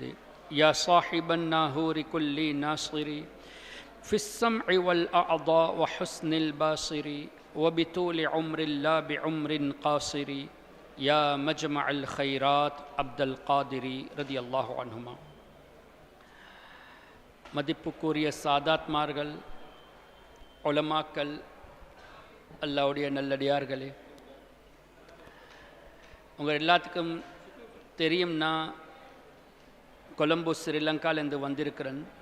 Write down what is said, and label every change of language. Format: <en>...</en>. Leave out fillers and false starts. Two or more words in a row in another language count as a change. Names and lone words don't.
<ar>يا صاحب الناهور كل ناصر، في السمع والأعضاء وحسن الباصر، وبطول عمر لا بعمر قاصر. يا مجمع الخيرات عبد القادر رضي الله عنهما.</ar> <ta>மதிப்புக்குரிய சாதாத்மார்கள், உலமாக்கள், அல்லாஹ்வுடைய நல்லடியார்களே, உங்கள் எல்லாத்துக்கும் தெரியும், நான் கொலம்போ ஸ்ரீலங்காலேருந்து வந்திருக்கிறேன்.</ta>